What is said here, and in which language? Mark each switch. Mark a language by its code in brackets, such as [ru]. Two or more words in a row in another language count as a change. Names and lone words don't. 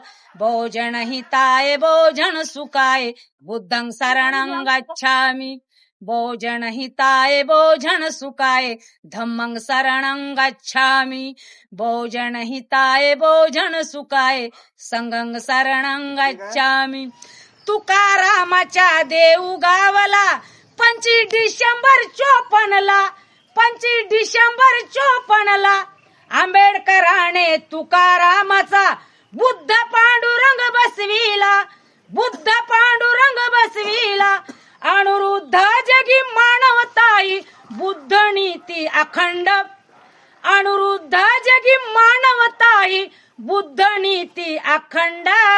[pi] बहुजन हिताय बहुजन सुखाय बुद्धं शरणं गच्छामि भोजन हिताय भोजन सुखाय धम्मं शरणं गच्छामि भोजन हिताय भोजन सुखाय संघं शरणं गच्छामि [mr] तुकारामाच्या देऊ गावला 25 डिसेंबर 54ला 25 डिसेंबर 54ला आंबेडकराने तुकारामाचा बुद्ध पांडुरंग बसविला बुद्ध पांडुरंग बसविला अनुरुद्ध जगी मानवताई बुद्ध नीती अखंड अनुरुद्ध जगी मानवताई बुद्ध नीती अखंड